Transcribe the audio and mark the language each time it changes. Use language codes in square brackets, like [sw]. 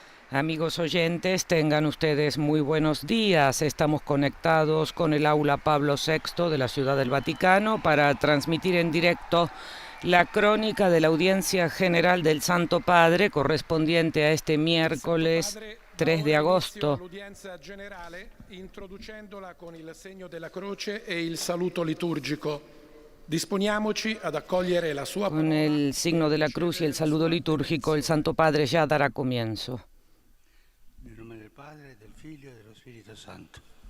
[es] Amigos oyentes, tengan ustedes muy buenos días. Estamos conectados con el aula Pablo VI de la Ciudad del Vaticano para transmitir en directo la crónica de la audiencia general del Santo Padre correspondiente a este miércoles 3 de agosto. [it] L'udienza generale, introducendola con il segno della croce e il saluto liturgico. Disponiamoci ad accogliere la sua [es] Con el signo de la cruz y el saludo litúrgico, el Santo Padre ya dará comienzo. [it] Nel nome del Padre, del Figlio e dello Spirito Santo.